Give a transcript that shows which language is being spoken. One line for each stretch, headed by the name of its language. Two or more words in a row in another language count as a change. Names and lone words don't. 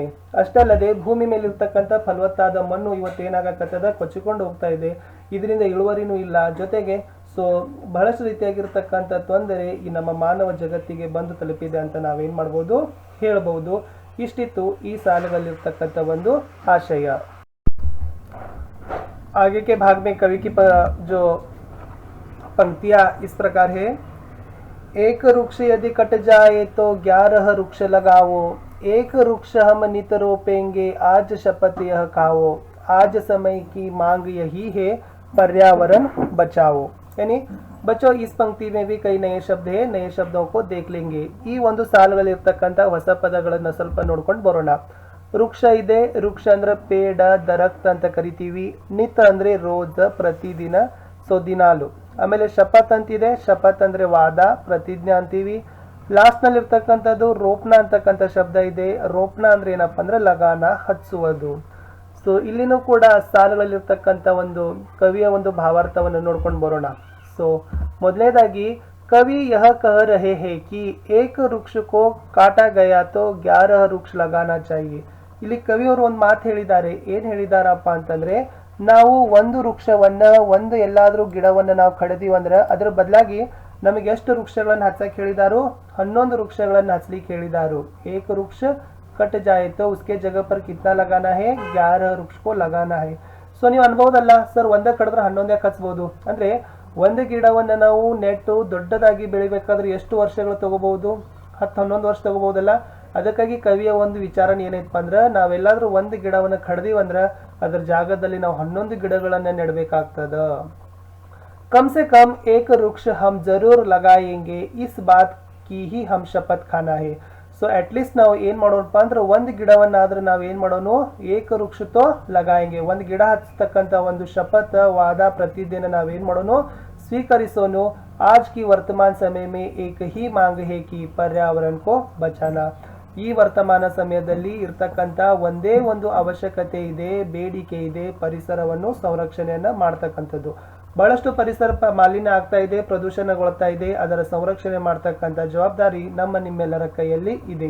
Kannada: ಅಷ್ಟಲ್ಲದೆ ಭೂಮಿ ಮೇಲೆ ಇರ್ತಕ್ಕಂಥ ಫಲವತ್ತಾದ ಮಣ್ಣು ಇವತ್ತು ಏನಾಗತ್ತದ, ಕೊಚ್ಚಿಕೊಂಡು ಹೋಗ್ತಾ ಇದೆ, ಇದರಿಂದ ಇಳುವರಿನೂ ಇಲ್ಲ, ಜೊತೆಗೆ ಸೊ ಬಹಳಷ್ಟು ರೀತಿಯಾಗಿರ್ತಕ್ಕಂಥ ತೊಂದರೆ ಈ ನಮ್ಮ ಮಾನವ ಜಗತ್ತಿಗೆ ಬಂದು ತಲುಪಿದೆ ಅಂತ ನಾವೇನ್ ಮಾಡ್ಬೋದು, ಹೇಳ್ಬಹುದು। ಇಷ್ಟಿತ್ತು ಈ ಸಾಲುಗಳಲ್ಲಿರ್ತಕ್ಕಂಥ ಒಂದು ಆಶಯ।
Hindi: आगे के भाग में कवि की जो पंक्तियां इस प्रकार है। एक वृक्ष यदि कट जाए तो 11 वृक्ष लगाओ, एक वृक्ष हम नित रोपेंगे, आज शपथ यह खाओ, आज समय की मांग यही है, पर्यावरण बचाओ। यानी बच्चों इस पंक्ति में भी कई नए शब्द है, नए शब्दों को देख लेंगे।
Kannada: ಈ ಒಂದು ಸಾಲುಗಳಿರ್ತಕ್ಕಂಥ ಹೊಸ ಪದಗಳನ್ನ ಸ್ವಲ್ಪ ನೋಡ್ಕೊಂಡು ಬರೋಣ। ವೃಕ್ಷ ಇದೆ, ವೃಕ್ಷ ಅಂದ್ರೆ ಪೇಡ, ದರಕ್ತ್ ಅಂತ ಕರಿತೀವಿ। ನಿತ್ ಅಂದ್ರೆ ರೋಜ್, ಪ್ರತಿದಿನ, ಸೊ ದಿನಾಲು। ಆಮೇಲೆ ಶಪಥ್ ಅಂತಿದೆ, ಶಪಥ್ ಅಂದ್ರೆ ವಾದ, ಪ್ರತಿಜ್ಞೆ ಅಂತೀವಿ। ಲಾಸ್ಟ್ ನಲ್ಲಿ ಇರ್ತಕ್ಕಂಥದ್ದು ರೋಪ್ನ ಅಂತಕ್ಕಂಥ ಶಬ್ದ ಇದೆ, ರೋಪ್ನ ಅಂದ್ರೆ ಏನಪ್ಪಾ ಅಂದ್ರೆ ಲಗಾನ, ಹಚ್ಚುವುದು। ಸೊ ಇಲ್ಲಿನೂ ಕೂಡ ಸಾಲುಗಳಲ್ಲಿರ್ತಕ್ಕಂಥ ಒಂದು ಕವಿಯ ಒಂದು ಭಾವಾರ್ಥವನ್ನು ನೋಡ್ಕೊಂಡು ಬರೋಣ। ಸೊ ಮೊದಲನೇದಾಗಿ
Hindi: कवि यह कह रहे हैं कि एक वृक्ष को काटा गया तो 11 वृक्ष लगाना चाहिए।
Kannada: ಇಲ್ಲಿ ಕವಿಯವರು ಒಂದು ಮಾತು ಹೇಳಿದ್ದಾರೆ, ಏನ್ ಹೇಳಿದಾರಪ್ಪ ಅಂತಂದ್ರೆ, ನಾವು ಒಂದು ವೃಕ್ಷವನ್ನ, ಒಂದು ಎಲ್ಲಾದ್ರೂ ಗಿಡವನ್ನ ನಾವು ಕಡಿದೀವಿ ಅಂದ್ರೆ ಅದ್ರ ಬದಲಾಗಿ ನಮಗೆ ಎಷ್ಟು ವೃಕ್ಷಗಳನ್ನ ಹಚ್ಚಕ್ ಹೇಳಿದಾರು, 11 ವೃಕ್ಷಗಳನ್ನ ಹಚ್ಚಲಿಕ್ಕೆ ಹೇಳಿದಾರು।
Hindi: एक वृक्ष कट जाए तो उसके जगह पर कितना लगाना है, 11 वृक्ष को लगाना है।
Kannada: ಸೊ ನೀವು ಅನ್ಬಹುದಲ್ಲ ಸರ್, ಒಂದೇ ಕಡಿದ್ರೆ 11 ಯಾಕೆ ಹಚ್ಬಹುದು ಅಂದ್ರೆ, ಒಂದು ಗಿಡವನ್ನ ನಾವು ನೆಟ್ಟು ದೊಡ್ಡದಾಗಿ ಬೆಳಿಬೇಕಾದ್ರೆ ಎಷ್ಟು ವರ್ಷಗಳು ತಗೋಬಹುದು, 10-11 ವರ್ಷ ತಗೋಬಹುದಲ್ಲ। ಅದಕ್ಕಾಗಿ ಕವಿಯ ಒಂದು ವಿಚಾರ ಏನೈತಪ್ಪ ಅಂದ್ರೆ, ನಾವೆಲ್ಲಾದ್ರೂ ಒಂದು ಗಿಡವನ್ನ ಕಡ್ದೀವಿ ಅಂದ್ರೆ ಅದರ ಜಾಗದಲ್ಲಿ ನಾವು 11 ಗಿಡಗಳನ್ನ ನೆಡಬೇಕಾಗ್ತದ।
Hindi: कम से कम एक वृक्ष हम जरूर लगाएंगे, इस बात की ही हम शपथ खाना है।
Kannada: ಸೊ ಅಟ್ಲೀಸ್ಟ್ ನಾವು ಏನ್ ಮಾಡೋಣಪ್ಪ ಅಂದ್ರೆ, ಒಂದು ಗಿಡವನ್ನಾದ್ರೂ ನಾವು ಏನ್ ಮಾಡೋಣ,
Hindi: एक वृक्ष तो लगाएंगे,
Kannada: ಒಂದು ಗಿಡ ಹಚ್ಚತಕ್ಕಂಥ ಒಂದು ಶಪಥ, ವಾದ, ಪ್ರತಿಜ್ಞೆನ ನಾವೇನ್ ಮಾಡೋಣ, ಸ್ವೀಕರಿಸೋನು।
Hindi: आज की वर्तमान समय में एक ही मांग है कि पर्यावरण को बचाना।
Kannada: ಈ ವರ್ತಮಾನ ಸಮಯದಲ್ಲಿ ಇರ್ತಕ್ಕಂಥ ಒಂದೇ ಒಂದು ಅವಶ್ಯಕತೆ ಇದೆ, ಬೇಡಿಕೆ ಇದೆ, ಪರಿಸರವನ್ನು ಸಂರಕ್ಷಣೆಯನ್ನ ಮಾಡ್ತಕ್ಕಂಥದ್ದು। ಬಹಳಷ್ಟು ಪರಿಸರ ಮಾಲಿನ್ಯ ಆಗ್ತಾ ಇದೆ, ಪ್ರದೂಷಣಗೊಳ್ತಾ ಇದೆ, ಅದರ ಸಂರಕ್ಷಣೆ ಮಾಡ್ತಕ್ಕಂಥ ಜವಾಬ್ದಾರಿ ನಮ್ಮ ನಿಮ್ಮೆಲ್ಲರ ಕೈಯಲ್ಲಿ ಇದೆ।